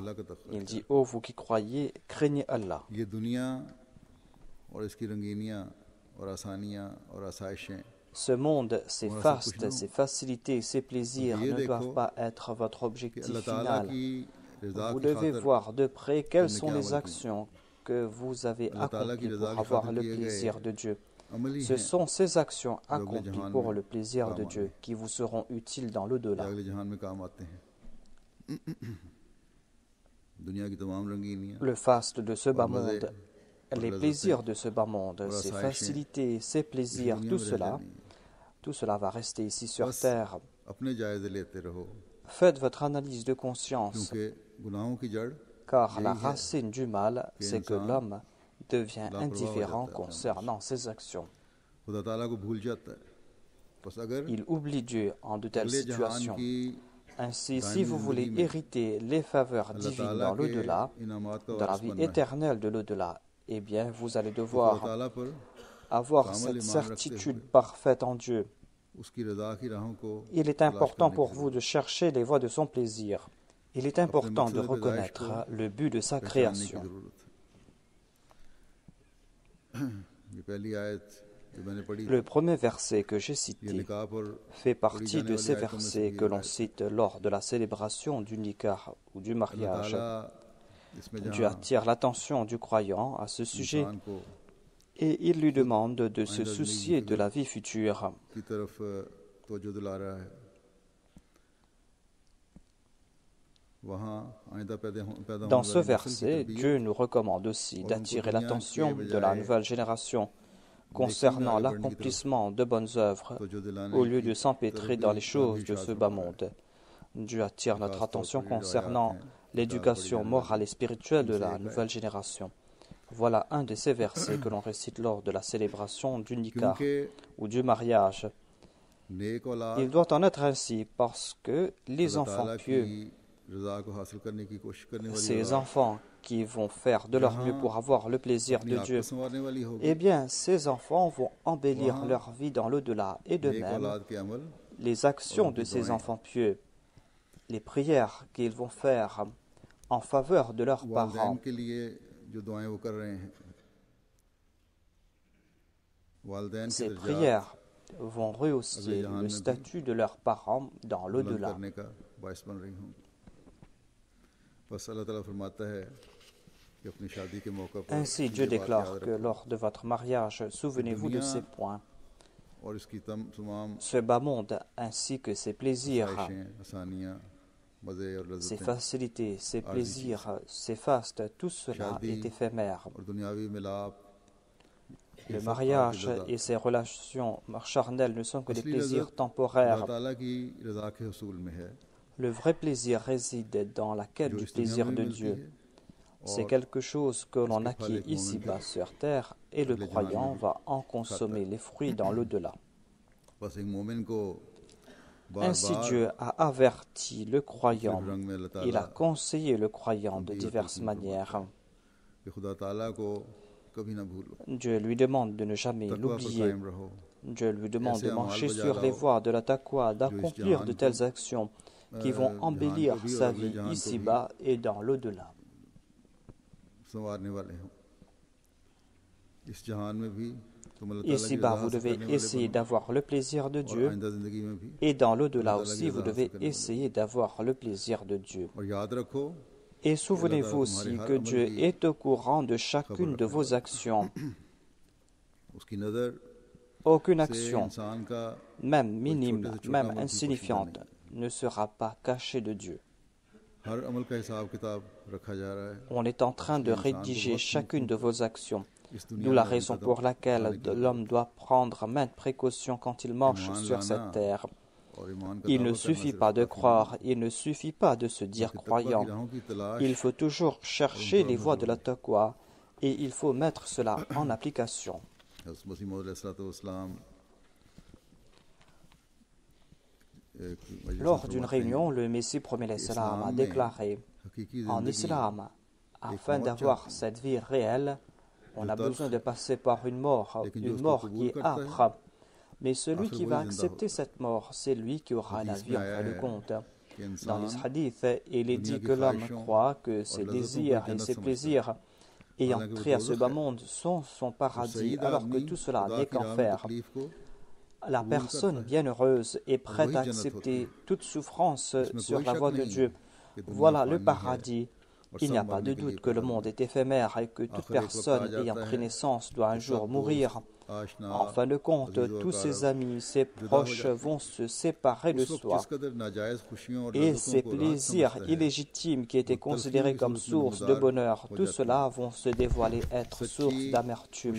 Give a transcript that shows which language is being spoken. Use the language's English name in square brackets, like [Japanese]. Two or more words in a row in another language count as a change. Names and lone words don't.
[French] Il dit, ô vous qui croyez, craignez Allah. Ce monde, ses fastes, ses facilités, ses plaisirs ne doivent pas être votre objectif final. Vous devez voir de près quelles sont les actions que vous avez accomplies pour avoir le plaisir de Dieu. [Urdu] अमली [French] Ce [Urdu] हैं [French] sont ces actions [Urdu] جو اگلے [French] accomplies [Urdu] जहान [French] pour [Urdu] में [French] le plaisir de [Urdu] काम [French] Dieu [Urdu] आएंगे [French] qui vous seront utiles dans [Urdu] या [French] l'au-delà. [Urdu] اگلے جہان میں کام آتے ہیں دنیا کی تمام رنگینیاں [French] Le faste de ce [Urdu] और [French] bas [Urdu] मज़े [French] monde, [Urdu] और [French] les [Urdu] लज़्ज़तें [French] plaisirs de ce bas monde, [Urdu] और [French] ces [Urdu] आसाइशें [French] facilités, ces [Urdu] इसी [French] plaisirs, [Urdu] दुनिया [French] tout [Urdu] میں رہ [French] cela, [Urdu] جانی ہے [French] tout cela va rester ici sur [Urdu] बस [French] terre. [Urdu] اپنے جائزے لیتے رہو [French] Faites votre analyse de conscience, [Urdu] کیونکہ گناہوں کی جڑ [French] car la [Urdu] یہی ہے [French] racine du mal, [Urdu] कि [French] c'est que [Urdu] इंसान [French] l'homme devient [Urdu] لاپرواہ ہو [French] indifférent [Urdu] جاتا ہے اپنے عمل [French] concernant ses actions. [Urdu] سے خدا تعالیٰ کو بھول جاتا ہے بس اگر [French] Il oublie Dieu en de telles [Urdu] اگلے جہان [French] situations. [Urdu] की [French] Ainsi, si [Urdu] दायमी [French] vous voulez [Urdu] زندگی میں [French] hériter les faveurs [Urdu] अल्लाह [French] divines [Urdu] ताला [French] dans [Urdu] के [French] l'au-delà, [Urdu] انعامات کا [French] dans la [Urdu] वारिस [French] vie [Urdu] بننا ہے [French] éternelle de l'au-delà, eh bien, vous allez [Urdu] تو خدا [French] devoir [Urdu] تعالیٰ پر [French] avoir [Urdu] कामल [French] cette [Urdu] ایمان رکھتے [French] certitude [Urdu] हुए [French] parfaite en Dieu. [Urdu] اس کی رضا کی راہوں کو [French] Il est [Urdu] तलाश [French] important [Urdu] کرنے کی [French] pour vous [Urdu] ज़रूरत [French] de chercher les voies de son plaisir. Il est [Urdu] ہے اپنے [French] important de [Urdu] مقصد پیدائش [French] reconnaître [Urdu] को [French] le but de sa [Urdu] پہچاننے کی [French] création. [Urdu] ضرورت ہے یہ پہلی آیت جو میں نے پڑھی [French] Le premier verset que j'ai [Urdu] ये [French] cité [Urdu] نکاح پر [French] fait [Urdu] पढ़ी [French] partie [Urdu] जाने [French] de [Urdu] वाली [French] ces [Urdu] آیتوں میں سے [French] versets [Urdu] भी [French] que [Urdu] एक [French] l'on [Urdu] आयत [French] cite lors de la célébration du nikah ou du [Urdu] अल्लाह [French] mariage. [Urdu] تعالیٰ اس میں [French] Dieu [Urdu] जहाँ [French] attire l'attention du croyant à ce sujet [Urdu] انسان کو [French] et il lui demande de se [Urdu] آئندہ زندگی [French] soucier de [Urdu] की [French] la vie future. [Urdu] کی طرف توجہ دلا رہا ہے وہاں آئندہ پیدا [French] Dans [Urdu] होने [French] ce [Urdu] والی نسل کی [French] verset, [Urdu] तरबियत [French] Dieu nous recommande aussi [Urdu] اور ان کو [French] d'attirer [Urdu] دنیا کے [French] l'attention de la [Urdu] बजाय [French] nouvelle génération [Urdu] نیکی میں [French] concernant [Urdu] آگے بڑھنے کی طرف [French] l'accomplissement de bonnes œuvres [Urdu] توجہ دلانے [French] au lieu [Urdu] की [French] de [Urdu] तरफ [French] s'empêtrer [Urdu] भी [French] dans les [Urdu] भी [French] choses de [Urdu] इरशाद [French] ce bas [Urdu] فرمایا ہے [French] monde. Dieu attire notre [Urdu] خاص طور [French] attention [Urdu] پر یہ روایات [French] concernant [Urdu] ہیں کتاب پڑھی [French] l'éducation [Urdu] जाने [French] morale [Urdu] वाली [French] et spirituelle de [Urdu] इनसे [French] la [Urdu] एक [French] nouvelle [Urdu] आयत [French] génération. Voilà un de ces versets que l'on récite lors de la célébration du nikah [Urdu] क्योंकि [French] ou du mariage. [Urdu] नेक [French] Il [Urdu] औलाद [French] doit en être ainsi parce que les [Urdu] अल्लाह [French] enfants [Urdu] تعالیٰ کی [French] pieux, [Urdu] رضا کو حاصل کرنے کی کوشش کرنے والی [French] ces [Urdu] औलाद [French] enfants qui vont faire de leur mieux [Urdu] जहाँ [French] pour avoir le plaisir [Urdu] अपनी [French] de [Urdu] आँख [French] Dieu, [Urdu] کو سنوارنے والی ہوگی [French] eh bien, ces enfants vont embellir [Urdu] वहाँ [French] leur vie dans l'au-delà. Et de [Urdu] नेक [French] même, [Urdu] اولاد کے عمل [French] les [Urdu] और [French] actions [Urdu] उनकी [French] de ces [Urdu] दुआएं [French] enfants pieux, les prières qu'ils vont faire en faveur de leurs [Urdu] वालिदैन [French] parents, [Urdu] کے لیے جو دعائیں وہ کر رہے ہیں والدین کے [French] ces [Urdu] दर्जात [French] prières vont [Urdu] अगले [French] rehausser [Urdu] जहान [French] le [Urdu] میں بھی [French] statut de leurs parents dans [Urdu] बुलंद [French] l'au-delà. [Urdu] کرنے کا باعث بن رہی ہوں گی بس اللہ تعالیٰ فرماتا ہے کہ اپنی شادی کے موقع پر [French] Ainsi, Dieu [Urdu] یہ بات [French] déclare [Urdu] याद [French] que [Urdu] रखो [French] lors de votre mariage, souvenez-vous de [Urdu] दुनिया [French] ces points. [Urdu] اور اس کی تمام [French] Ce bas monde ainsi que ses plaisirs, [Urdu] خواہشیں آسانیاں مزے اور [French] ses [Urdu] लज्जतें [French] facilités, ses [Urdu] عارضی چیز [French] plaisirs, ses fastes, tout cela [Urdu] शादी [French] est éphémère. [Urdu] اور دنیاوی ملاپ یہ [French] Le [Urdu] सब [French] mariage [Urdu] आर्जी [French] et ses relations charnelles ne sont que des [Urdu] असली [French] plaisirs [Urdu] لذت خدا [French] temporaires. [Urdu] تعالیٰ کی رضا کے حصول میں ہے [French] Le vrai plaisir réside dans la quête [Urdu] जो [French] du [Urdu] اس دنیا [French] plaisir [Urdu] میں بھی [French] de [Urdu] मिलती [French] Dieu. [Urdu] है [French] C'est [Urdu] और [French] quelque chose que l'on [Urdu] اس کے پھل [French] acquiert [Urdu] ایک مومن [French] ici-bas [Urdu] के [French] sur terre et le [Urdu] اگلے جہان میں [French] croyant [Urdu] भी [French] va en [Urdu] खाता [French] consommer [Urdu] है [French] les fruits dans l'au-delà. [Urdu] بس ایک مومن کو بار [French] Ainsi [Urdu] बार [French] Dieu a averti le croyant, [Urdu] مختلف رنگ میں اللہ [French] il a [Urdu] ताला [French] conseillé le croyant de [Urdu] تنبیہ اور [French] diverses [Urdu] تلقین فرماتا [French] manières. [Urdu] ہے کہ خدا تعالیٰ کو کبھی نہ بھولو [French] Dieu lui demande de ne jamais [Urdu] تقویٰ پر [French] l'oublier. [Urdu] قائم رہو [French] Dieu lui demande [Urdu] ऐसे [French] de [Urdu] अमाल [French] marcher [Urdu] बजा [French] sur les [Urdu] लाओ [French] voies de la taqwa, [Urdu] جو اس [French] d'accomplir de [Urdu] جہان کو [French] telles actions qui vont [Urdu] जहान [French] embellir [Urdu] کو بھی اور [French] sa [Urdu] अगले [French] vie [Urdu] جہان کو بھی [French] ici-bas et dans l'au-delà. [Urdu] سنوارنے والے ہو اس جہان میں بھی تم اللہ تعالیٰ کی [French] Ici-bas, [Urdu] रज़ा [French] vous [Urdu] हासिल [French] devez [Urdu] کرنے والے [French] essayer [Urdu] बनो [French] d'avoir le plaisir de [Urdu] और [French] Dieu [Urdu] آئندہ زندگی میں بھی [French] et dans l'au-delà [Urdu] اللہ تعالیٰ کی [French] aussi, vous [Urdu] रज़ा [French] devez [Urdu] حاصل کرنے والے [French] essayer d'avoir le plaisir de Dieu. [Urdu] بنو اور یاد رکھو [French] Et [Urdu] کہ اللہ تعالیٰ [French] souvenez-vous [Urdu] तुम्हारे [French] aussi [Urdu] हर [French] que [Urdu] अमल [French] Dieu [Urdu] की [French] est au courant de [Urdu] खबर [French] chacune de [Urdu] रखने [French] vos [Urdu] والا ہے [French] actions. [Urdu] اس کی نظر [French] Aucune [Urdu] से [French] action, [Urdu] انسان کا [French] même [Urdu] کوئی چھوٹے [French] minime, [Urdu] سے چھوٹا [French] même [Urdu] عمل بھی پوشیدہ [French] insignifiante, [Urdu] नहीं [French] ne sera pas cachée de Dieu. [Urdu] ہر عمل کا حساب کتاب رکھا جا رہا ہے [French] On est en train de [Urdu] اس لیے انسان کو [French] rédiger [Urdu] बहुत [French] chacune de vos actions. [Urdu] इस [French] D'où [Urdu] दुनिया [French] la [Urdu] में [French] raison [Urdu] कदम [French] pour laquelle [Urdu] اٹھانے کی [French] l'homme [Urdu] जरूरत [French] doit prendre maintes précautions quand il marche [Urdu] ईमान [French] sur [Urdu] लाना [French] cette terre. [Urdu] اور ایمان کا [French] Il ne [Urdu] دعویٰ کرنا [French] suffit [Urdu] सिर्फ [French] pas de [Urdu] کافی نہیں [French] croire, il ne suffit pas de se dire [Urdu] بلکہ تقویٰ کی [French] croyant. [Urdu] راہوں کی تلاش [French] Il faut toujours [Urdu] اور ان [French] chercher [Urdu] पर [French] les [Urdu] अमल [French] voies de la [Urdu] जरूरी [French] taqwa et il faut mettre cela en application. [Urdu] ہے حضرت مسیح موعود علیہ السلام ایک مجلس میں [French] Lors d'une [Urdu] فرماتے ہیں [French] réunion, le Messie premier [Urdu] कि [French] salam a [Urdu] इस्लाम में [French] déclaré [Urdu] हकीकी [French] en [Urdu] जिंदगी [French] islam, afin [Urdu] मौत [French] d'avoir [Urdu] چاہتے ہیں [French] cette vie réelle, on [Urdu] जो [French] a [Urdu] तल्ख [French] besoin de [Urdu] है [French] passer par une mort [Urdu] لیکن جو اس کو [French] qui [Urdu] कबूल [French] est [Urdu] کرتا ہے [French] âpre. Mais celui [Urdu] आखिर [French] qui [Urdu] वही [French] va [Urdu] जिंदा [French] accepter [Urdu] ہوتا ہے [French] cette mort, c'est lui qui aura la [Urdu] हदीस [French] vie [Urdu] में [French] en [Urdu] आया [French] fin de [Urdu] है [French] compte. [Urdu] कि [French] Dans les [Urdu] इंसान [French] hadiths, il est [Urdu] दुनिया [French] dit [Urdu] की [French] que l'homme [Urdu] ख्वाहिशों [French] croit que [Urdu] और [French] ses [Urdu] لذتوں کو [French] désirs et [Urdu] जन्नत [French] ses [Urdu] سمجھتا ہے [French] plaisirs ayant [Urdu] حالانکہ وہ [French] trait à ce [Urdu] दोज़ख [French] bas [Urdu] है [French] monde sont son [Urdu] तो [French] paradis, [Urdu] सईद [French] alors que [Urdu] आदमी [French] tout cela [Urdu] खुदा [French] n'est [Urdu] کی راہ میں [French] qu'enfer. [Urdu] تکلیف کو [French] La [Urdu] कबूल [French] personne [Urdu] کرتا ہے [French] bienheureuse est [Urdu] और [French] prête [Urdu] वही [French] à [Urdu] جنت ہوتی [French] accepter [Urdu] है [French] toute souffrance [Urdu] इसमें [French] sur [Urdu] कोई [French] la [Urdu] शक [French] voie de [Urdu] नहीं [French] Dieu. [Urdu] کہ دنیا [French] Voilà le [Urdu] فانی ہے [French] paradis Il n'y a pas de doute que le monde est éphémère et que toute personne ayant pris naissance doit un jour mourir. En fin de compte, tous ses amis, ses proches vont se séparer de soi. Et ces plaisirs illégitimes qui étaient considérés comme source de bonheur, tout cela vont se dévoiler être source d'amertume.